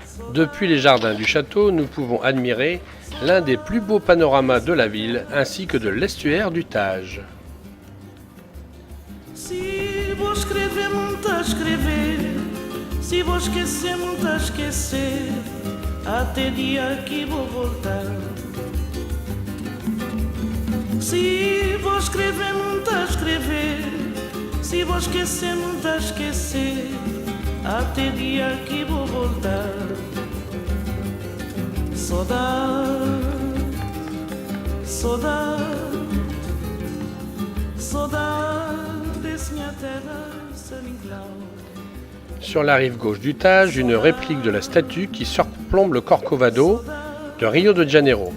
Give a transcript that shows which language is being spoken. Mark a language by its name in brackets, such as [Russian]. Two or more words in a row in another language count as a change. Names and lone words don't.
[French] Depuis les jardins du château, nous pouvons admirer l'un des plus beaux panoramas de la ville ainsi que de l'estuaire du Tage. [Portuguese] Se vou escrever, muito a escrever. Se vou esquecer, muito a esquecer. Até dia que vou voltar. Se vou escrever, muito a escrever. Se vou esquecer, muito a esquecer. Até dia que vou voltar. Saudade, saudade, saudade desse minha terra, [French] Saint-Nicolas. Sur la rive gauche du Tage, une réplique de la statue qui surplombe le Corcovado de Rio de Janeiro.